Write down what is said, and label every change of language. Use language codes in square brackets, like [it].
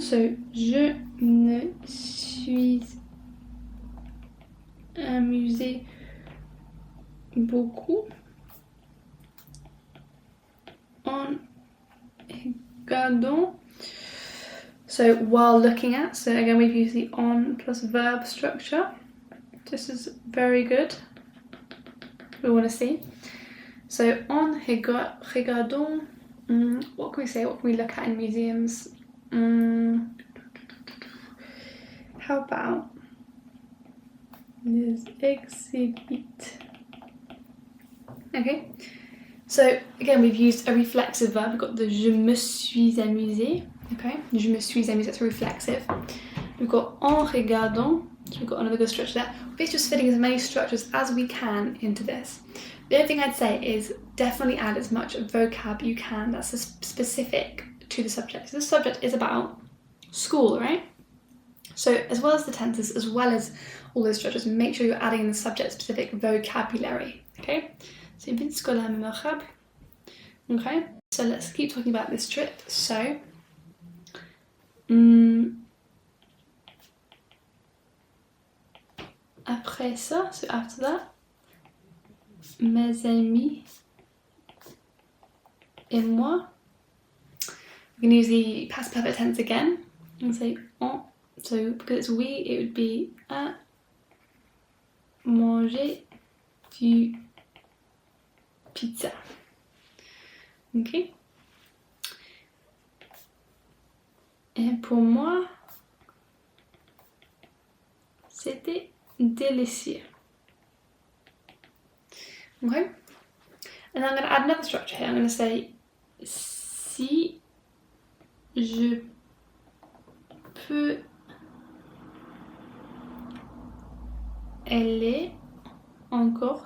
[fr] So je me suis amusée beaucoup en regardant. [en] So while looking at. So again, we've used the on plus verb structure. This is very good. We want to see. So [fr] en regardant. [en] What can we say? What can we look at in museums? How about [fr] les exhibits? [en] Okay, so again we've used a reflexive verb. We've got the [fr] je me suis amusée. [en] Okay, [fr] je me suis amusée, [en] that's a reflexive. We've got [fr] en regardant, [en] so we've got another good structure there. We're just fitting as many structures as we can into this. The other thing I'd say is definitely add as much vocab you can that's specific to the subject. So the subject is about school, right? So as well as the tenses, as well as all those structures, make sure you're adding in the subject-specific vocabulary, okay? [fr] So une visite scolaire mémorable. [en] Okay, so let's keep talking about this trip. [fr] So, après ça, [en] so after that, [fr] mes amis et moi. [en] We can use the past perfect tense again and say on. So because it's we, it would be [fr] à manger du pizza. [en] Okay. [fr] Et pour moi, c'était délicieux. [en] Okay. And then I'm going to add another structure here. I'm going to say [fr] si je peux aller encore.